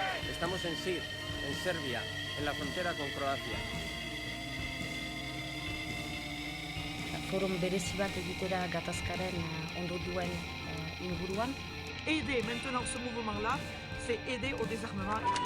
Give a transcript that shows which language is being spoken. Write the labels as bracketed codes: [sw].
[es] Estamos en Sir, en Serbia, en la frontera con Croacia. [eu] Forum berezi bat egitera gatazkaren ondorioen inguruan. [fr] Aider maintenant ce mouvement-là, c'est aider au désarmement.